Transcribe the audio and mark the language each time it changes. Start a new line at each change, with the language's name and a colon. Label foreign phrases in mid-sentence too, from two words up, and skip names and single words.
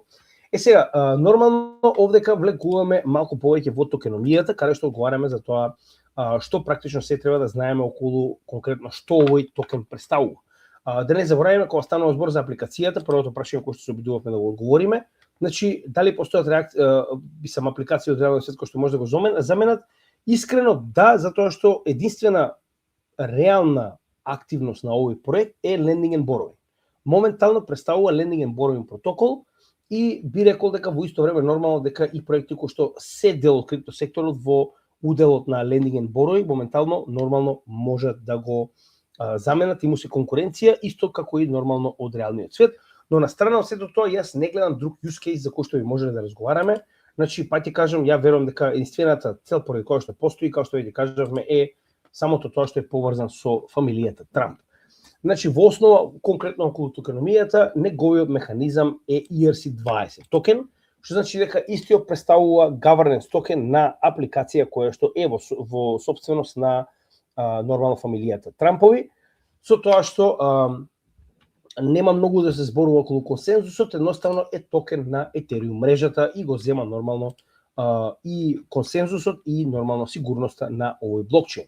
Macedonian: Сега, нормално овдека влегуваме малку повеќе во токеномијата, каде што одговараме за тоа што практично се треба да знаеме околу конкретно што овој токен представува. Да не забораваме кога станува збор за апликацијата, првото прашање кое што се обидувавме да го одговориме, значи дали постојат апликации од реалниот свет кои што може да го заменат? Искрено да, затоа што единствена реална активност на овој проект е
English: lending and borrowing.
Macedonian: Моментално представува
English: lending and borrowing
Macedonian: протокол и би рекол дека во исто време нормално дека и проекти кои што се дел од криптосекторот во уделот на
English: lending and borrowing
Macedonian: моментално нормално можат да го заменат и му се конкуренција исто како и нормално од реалниот свет, но на страна од сето тоа јас не гледам друг
English: use case
Macedonian: за кој што би можеле да разговараме. Значи пак ти кажам, ја верувам дека единствената цел поради која што постои, како што веќе кажавме, е самото тоа што е поврзан со фамилијата Трамп. Значи во основа конкретно околу токеномијата неговиот механизам е ERC20 токен, што значи дека истиот представува governance токен на апликација која што е во сопственост на нормално фамилијата Трампови, со тоа што нема многу да се зборува околу консензусот, едноставно е токен на Ethereum мрежата и го зема нормално и консензусот и нормално сигурноста на овој блокчейн.